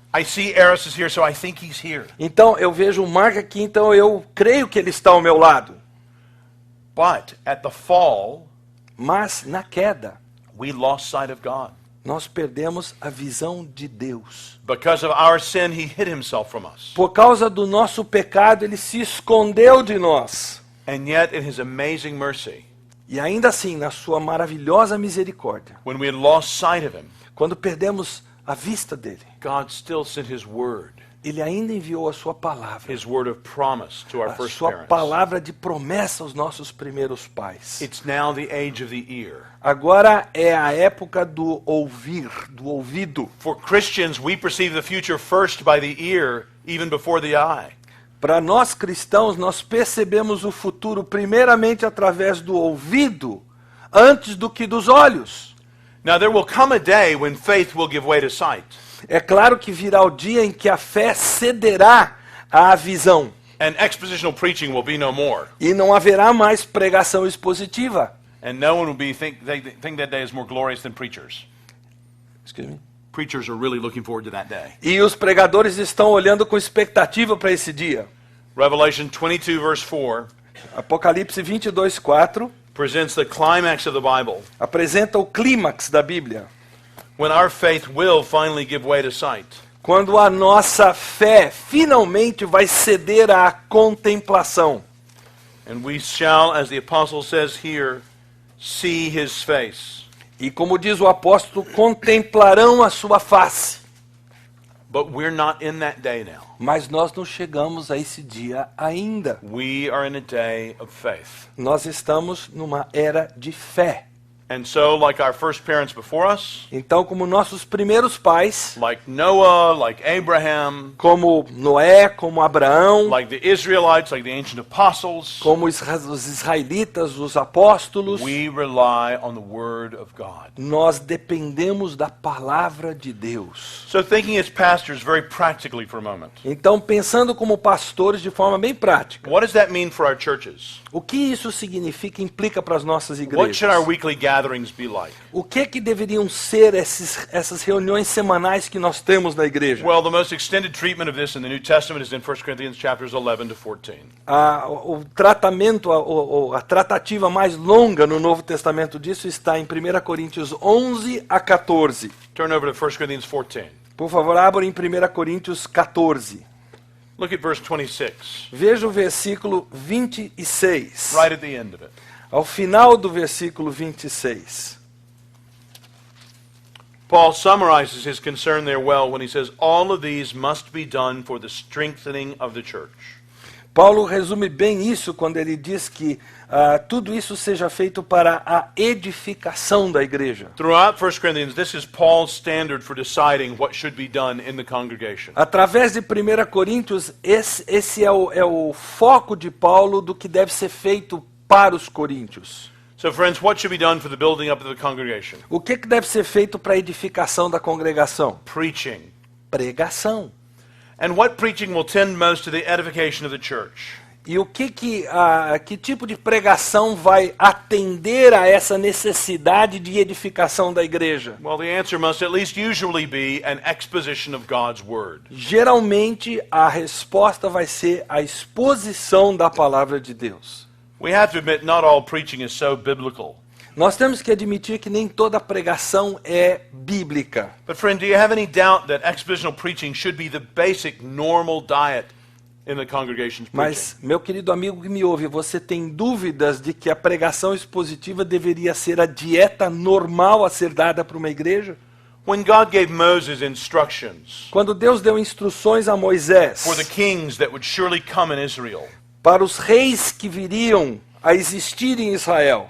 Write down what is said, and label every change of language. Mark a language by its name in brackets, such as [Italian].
[English] I see Eros is here, so I think he's here. [Portuguese] Então, eu vejo o Mark aqui, então eu creio que ele está ao meu lado. [English] But at the fall, [Portuguese] Mas, na queda, [English] we lost sight of God. [Portuguese] nós perdemos a visão de Deus. [English] Because of our sin, he hid himself from us. [Portuguese] Por causa do nosso pecado, ele se escondeu de nós. [English] And yet, in his amazing mercy, [Portuguese] E ainda assim, na sua maravilhosa misericórdia, [English] when we had lost sight of him, [Portuguese] quando perdemos a vista dele, [English] God still sent his word [Portuguese] ele ainda enviou a sua palavra. [English] his word of promise to our [Portuguese] A [English] first [Portuguese] sua [English] parents. [Portuguese] palavra de promessa aos nossos primeiros pais. [English] It's now the age of the ear. [Portuguese] Agora é a época do ouvir, do ouvido. [English] For Christians, we perceive the future first by the ear, even before the eye. [Portuguese] Para nós cristãos, nós percebemos o futuro primeiramente através do ouvido, antes do que dos olhos. [English] Now there will come a day when faith will give way to sight. [Portuguese] É claro que virá o dia em que a fé cederá à visão. [English] And expositional preaching will be no more. [Portuguese] E não haverá mais pregação expositiva. [English] And no one will be think that day is more glorious than preachers. Excuse me. Preachers are really looking forward to that day. [Portuguese] E os pregadores estão olhando com expectativa para esse dia. [English] Revelation 22 verse 4 [Portuguese] Apocalipse 22:4 [English] presents the climax of the Bible, [Portuguese] apresenta o clímax da Bíblia. [English] when our faith will finally give way to sight. [Portuguese] Quando a nossa fé finalmente vai ceder à contemplação. [English] And we shall, as the apostle says here, see his face. [Portuguese] E como diz o apóstolo, contemplarão a sua face. [English] But we're not in that day now. [Portuguese] Mas nós não chegamos a esse dia ainda. [English] We are in a day of faith. [Portuguese] Nós estamos numa era de fé. [English] And so, like our first parents before us, [Portuguese] Então, como nossos primeiros pais, [English] like Noah, like Abraham, [Portuguese] como Noé, como Abraão, [English] like the Israelites, like the ancient apostles, [Portuguese] como os israelitas, os apóstolos, [English] we rely on the Word of God. [Portuguese] nós dependemos da palavra de Deus. [English] So thinking as pastors very practically for a moment, [Portuguese] Então, pensando como pastores de forma bem prática, [English] what does that mean for our churches? [Portuguese] o que isso significa, implica para as nossas [English] What [Portuguese] igrejas? [English] should our weekly gatherings be like? [Portuguese] O que deveriam ser essas reuniões semanais que nós temos na igreja? [English] Well, the most extended treatment of this in the New Testament is in 1 Corinthians chapters 11 to 14. [Portuguese] O tratamento, a tratativa mais longa no Novo Testamento disso está em 1 Coríntios 11 a 14. [English] Turn over to 1 Corinthians 14. [Portuguese] Por favor, abra em 1 Coríntios 14. [English] Look at verse 26, [Portuguese] Veja o versículo 26. [English] right at the end of it. [Portuguese] Ao final do versículo 26. [English] Paul summarizes his concern there well when he says, all of these must be done for the strengthening of the church. [Portuguese] Paulo resume bem isso quando ele diz que tudo isso seja feito para a edificação da igreja. [English] Throughout 1 Corinthians, this is Paul's standard for deciding what should be done in the congregation. [Portuguese] Através de 1 Coríntios, esse é o foco de Paulo do que deve ser feito para os coríntios. [English] So friends, what should be done for the building up of the congregation? [Portuguese] O que deve ser feito para a edificação da congregação? [English] Preaching. [Portuguese] Pregação. [English] And what preaching will tend most to the edification of the church? [Portuguese] E que tipo de pregação vai atender a essa necessidade de edificação da igreja? [English] Well, the answer must at least usually be an exposition of God's word. [Portuguese] Geralmente, a resposta vai ser a exposição da palavra de Deus. [English] We have to admit not all preaching is so biblical. [Portuguese] Nós temos que admitir que nem toda pregação é bíblica. [English] But friend, do you have any doubt that expositional preaching should be the basic normal diet in the congregation's preaching. [Portuguese] Mas, meu querido amigo que me ouve, você tem dúvidas de que a pregação expositiva deveria ser a dieta normal a ser dada para uma igreja? [English] When God gave Moses instructions [Portuguese] Quando Deus deu instruções a Moisés [English] for the kings that would surely come in Israel, [Portuguese] para os reis que viriam a existir em Israel,